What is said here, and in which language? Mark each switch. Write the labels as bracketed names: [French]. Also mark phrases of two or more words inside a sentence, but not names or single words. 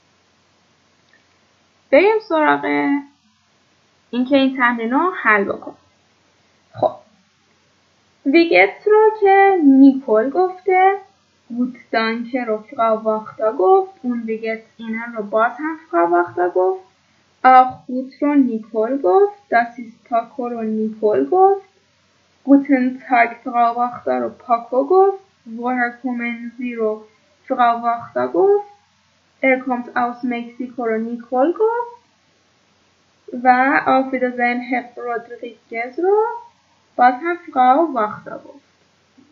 [Persian] بریم سراغ اینکه این تمرین رو حل بکن. خب [German] wie geht's [Persian] رو که نیکول گفته، [German] gut danke [Persian] رو فقاو واختا گفت، اون [German] wie geht Ihnen [Persian] رو باز هم فقاو واختا گفت. [German] ach gut [Persian] رو نیکول گفت، [German] das ist [Persian] پاکو رو نیکول گفت. [German] Guten Tag [Persian] فقاو واختا رو پاکو گفت. [German] woher kommen Sie [Persian] رو فقاو واختا گفت. [German] kommt aus Mexiko [Persian] رو نیکول گفت و [German] auf Wiedersehen Herr Rodriguez [Persian] رو باز هم فقاو واختا گفت.